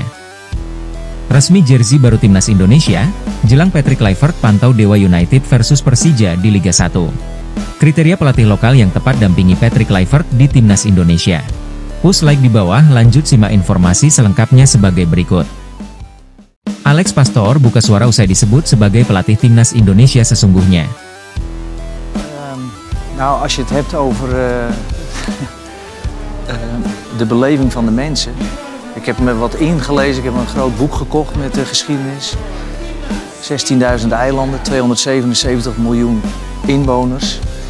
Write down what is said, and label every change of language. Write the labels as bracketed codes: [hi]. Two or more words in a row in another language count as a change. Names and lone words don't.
[id] Resmi jersey baru timnas Indonesia, jelang Patrick Kluivert pantau Dewa United versus Persija di Liga 1. Kriteria pelatih lokal yang tepat dampingi Patrick Kluivert di timnas Indonesia. [en] Push like [id] di bawah, lanjut simak informasi selengkapnya sebagai berikut. Alex Pastor buka suara usai disebut sebagai pelatih timnas Indonesia sesungguhnya. [nl] Nou, als je het hebt over de beleving van de mensen. Ik heb me wat ingelezen, ik heb een groot boek gekocht met de geschiedenis. 16.000 eilanden, 277 miljoen inwoners.